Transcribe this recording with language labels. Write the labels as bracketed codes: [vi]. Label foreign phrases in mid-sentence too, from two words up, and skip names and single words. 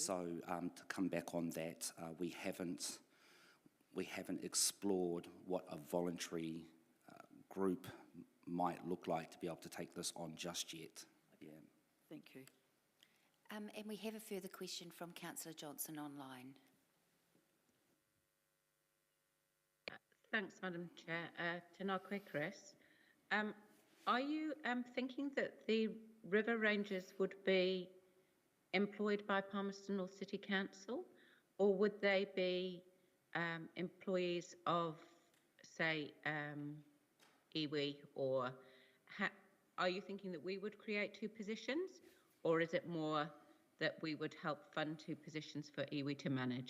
[en] So to come back on that, we haven't explored what a voluntary group might look like to be able to take this on just yet. Yeah. Thank you. And we have a further question from Councillor Johnson online. Thanks, Madam Chair. [mi] Tēnā koe, Chris. [en] Are you thinking that the River Rangers would be employed by Palmerston North City Council, or would they be employees of, say, iwi, or are you thinking that we would create 2 positions, or is it more that we would help fund 2 positions for iwi to manage?